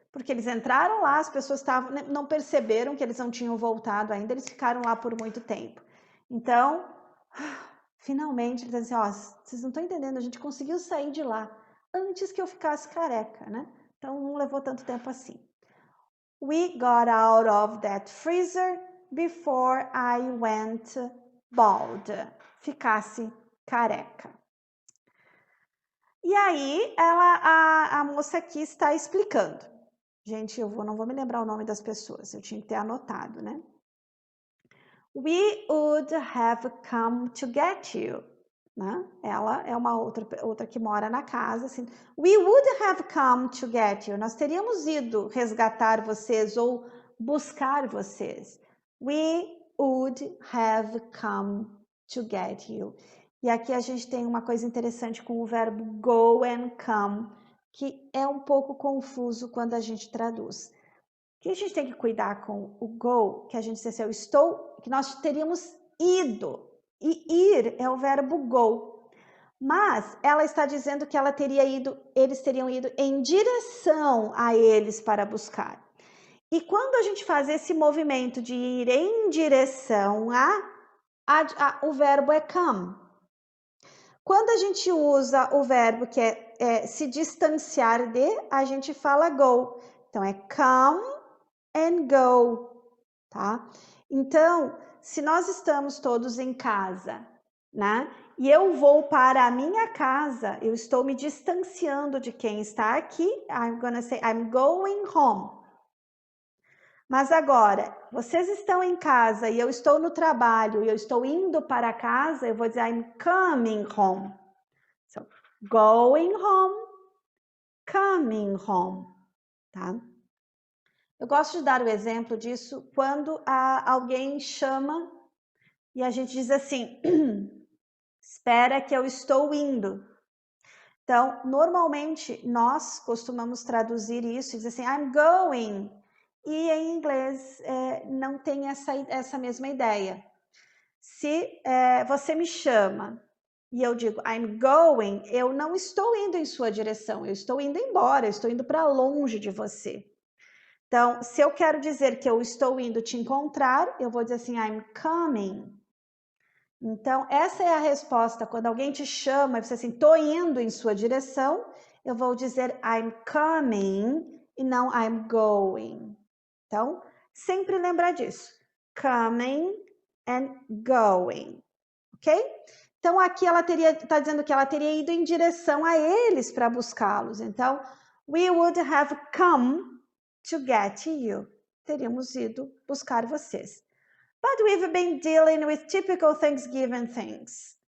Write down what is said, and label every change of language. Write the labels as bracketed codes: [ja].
[pt] Porque eles entraram lá, as pessoas não perceberam que eles não tinham voltado ainda, eles ficaram lá por muito tempo. Então, finalmente, eles dizem assim, vocês não estão entendendo, a gente conseguiu sair de lá antes que eu ficasse careca, né? Então, não levou tanto tempo assim. [en] We got out of that freezer before I went bald. [pt] Ficasse careca. E aí, a moça aqui está explicando. Gente, não vou me lembrar o nome das pessoas, eu tinha que ter anotado, né? [en] We would have come to get you. [pt] Né? Ela é uma outra que mora na casa, assim. [en] We would have come to get you. [pt] Nós teríamos ido resgatar vocês ou buscar vocês. [en] We would have come to get you. [pt] E aqui a gente tem uma coisa interessante com o verbo go and come, que é um pouco confuso quando a gente traduz. O que a gente tem que cuidar com o go, que a gente diz assim, eu estou, que nós teríamos ido. E ir é o verbo go. Mas ela está dizendo que eles teriam ido em direção a eles para buscar. E quando a gente faz esse movimento de ir em direção o verbo é come. Quando a gente usa o verbo que é se distanciar de, a gente fala go. Então, é come and go, tá? Então, se nós estamos todos em casa, né? E eu vou para a minha casa, eu estou me distanciando de quem está aqui. [en] I'm gonna say I'm going home. [pt] Mas agora, vocês estão em casa e eu estou no trabalho e eu estou indo para casa, eu vou dizer [en] I'm coming home. So, going home, coming home, tá? [pt] Eu gosto de dar o exemplo disso quando alguém chama e a gente diz assim, espera que eu estou indo. Então, normalmente, nós costumamos traduzir isso e dizer assim, [en] I'm going. [pt] E em inglês não tem essa mesma ideia. Se você me chama e eu digo [en] I'm going, [pt] eu não estou indo em sua direção, eu estou indo embora, eu estou indo para longe de você. Então, se eu quero dizer que eu estou indo te encontrar, eu vou dizer assim, [en] I'm coming. [pt] Então, essa é a resposta. Quando alguém te chama e você assim, estou indo em sua direção, eu vou dizer [en] I'm coming [pt] e não [en] I'm going. [pt] Então, sempre lembrar disso. [en] Coming and going. [pt] Ok? Então, aqui ela está dizendo que ela teria ido em direção a eles para buscá-los. [en] Então, we would have come to get you. [pt] Teríamos ido buscar vocês. [en] But we've been dealing with typical Thanksgiving things.